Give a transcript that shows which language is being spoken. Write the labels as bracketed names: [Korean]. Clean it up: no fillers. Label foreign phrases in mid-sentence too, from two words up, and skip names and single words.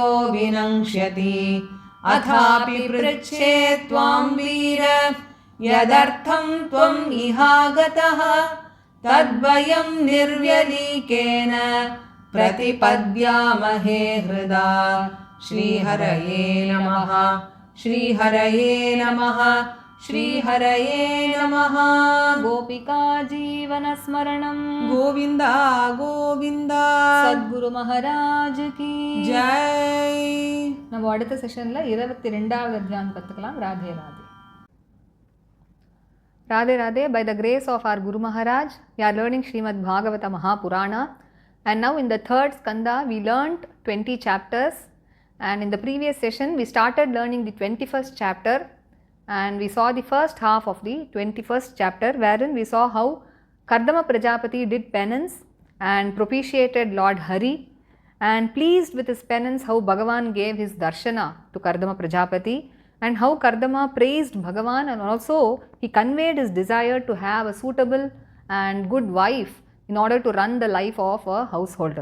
[Sanskrit] विनङ्क्ष्यति अथापि पृच्छे त्वां वीर यदर्थं त्वम् इहागतः तद्वयं निर्व्यलीकेन प्रतिपद्यामहे हृदा श्रीहरये नमः श्रीहरये नमः श्रीहरये नमः गोपिका जीवनस्मरणं गोविन्द गोविन्द [Hindi] सद्गुरु महाराज की जय [Tamil] நம்ம அடுத்த செஷன்ல 22வது அத்தியாயம் கத்துக்கலாம். ராதே ராதே. [English] Radhe Radhe, by the grace of our Guru Maharaj, we are learning Srimad Bhagavata Mahapurana, and now in the third skanda we learnt 20 chapters, and in the previous session we started learning the 21st chapter, and we saw the first half of the 21st chapter wherein we saw how Kardama Prajapati did penance and propitiated Lord Hari, and pleased with his penance how Bhagavan gave his darshana to Kardama Prajapati, and how Kardama praised Bhagavan, and also he conveyed his desire to have a suitable and good wife in order to run the life of a householder.